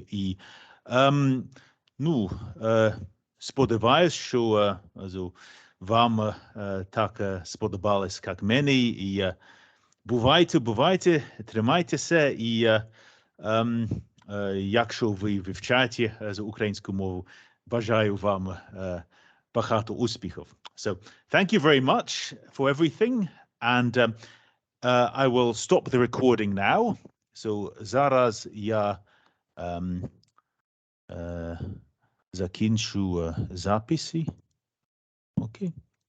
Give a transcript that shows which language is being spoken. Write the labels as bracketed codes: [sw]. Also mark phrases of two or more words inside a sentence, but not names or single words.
[uk] І ну, сподіваюсь, що вам так сподобалось, як мені. І бувайте, тримайтеся. І якщо ви вивчаєте українську мову, бажаю вам багато успіхів. [en] So thank you very much for everything. And I will stop the recording now. [uk] So зараз я закінчу записи. [en] Okay.